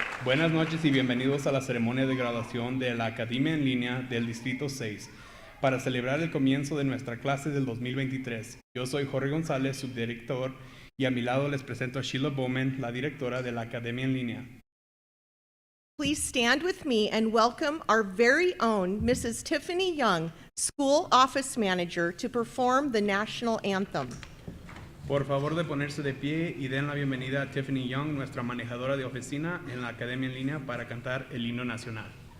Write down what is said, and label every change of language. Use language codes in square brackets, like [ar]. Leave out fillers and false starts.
[es] Buenas noches y bienvenidos a la ceremonia de graduación de la Academia en Línea del Distrito 6 para celebrar el comienzo de nuestra clase del 2023. Yo soy Jorge González, subdirector, y a mi lado les presento a Sheila Bowman, la directora de la Academia en Línea. [en] Please stand with me and welcome our very own Mrs. Tiffany Young, School Office Manager, to perform the National Anthem. [es] Por favor de ponerse de pie y den la bienvenida a Tiffany Young, nuestra manejadora de oficina en la Academia en Línea, para cantar el himno nacional.